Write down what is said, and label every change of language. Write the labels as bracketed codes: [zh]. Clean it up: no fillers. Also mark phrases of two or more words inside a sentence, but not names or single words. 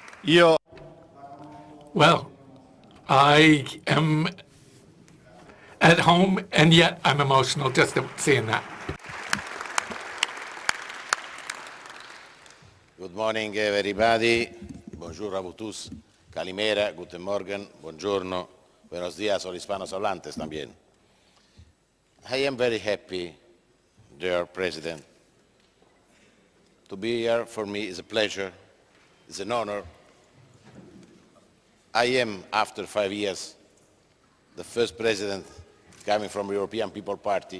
[it] Io [en] Well, I am at home, and yet I'm emotional just seeing that. Good morning, everybody. [fr] Bonjour à vous tous. Calimera, [de] guten Morgen, [it] buongiorno, [es] buenos días, o hispanos hablantes también. [en] I am very happy, dear President. To be here for me is a pleasure, it's an honor. I am, after 5 years, the first president coming from the European People Party.